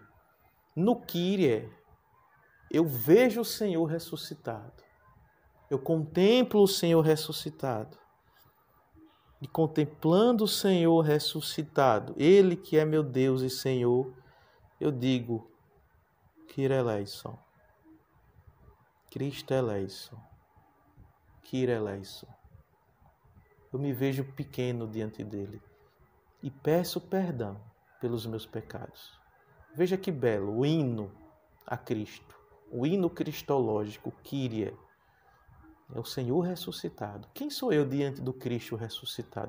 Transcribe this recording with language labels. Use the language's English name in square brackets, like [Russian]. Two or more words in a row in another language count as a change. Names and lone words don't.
[Portuguese] No Kyrie, eu vejo o Senhor ressuscitado. Eu contemplo o Senhor ressuscitado. E contemplando o Senhor ressuscitado, Ele que é meu Deus e Senhor, eu digo, [Greek] Κύριε ἐλέησον. Χριστέ ἐλέησον. Κύριε ἐλέησον. [Portuguese] Eu me vejo pequeno diante dele e peço perdão pelos meus pecados. Veja que belo, o hino a Cristo, o hino cristológico, Kyrie, é o Senhor ressuscitado. Quem sou eu diante do Cristo ressuscitado?